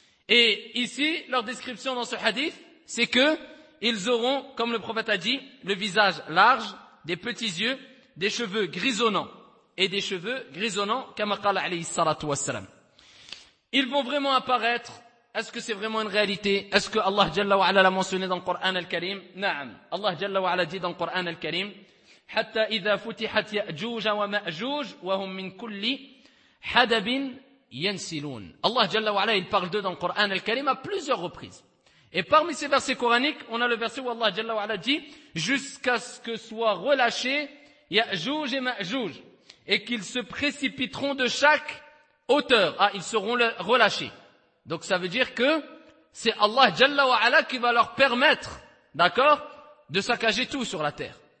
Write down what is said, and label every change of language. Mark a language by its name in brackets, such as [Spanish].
[French] Et ici, leur description dans ce hadith, c'est que ils auront, comme le prophète a dit, le visage large, des petits yeux, des cheveux grisonnants. Et des cheveux grisonnants, comme a dit alayhi salatu wassalam. Ils vont vraiment apparaître. Est-ce que c'est vraiment une réalité? Est-ce que Allah Jalla wa Ala l'a mentionné dans le Coran al-Karim? [Arabic] Na'am. [French] Allah Jalla wa Ala dit dans le Coran al-Karim, [Arabic] حَتَّى إِذَا فُتِحَتْ يَأْجُوجَ وَمَأْجُوجَ وَهُمْ مِنْ كُلِّ حَدَبٍ يَنْسِلُونَ. [French] Allah Jalla wa Ala, il parle d'eux dans le Coran al-Karim à plusieurs reprises. Et parmi ces versets coraniques, on a le verset où Allah Jalla wa Ala dit, jusqu'à ce que soient relâchés Ya'juj et Ma'juj, et qu'ils se précipiteront de chaque hauteur. Ah, ils seront relâchés. Donc ça veut dire que c'est Allah Jalla wa Ala qui va leur permettre, d'accord, de saccager tout sur la terre.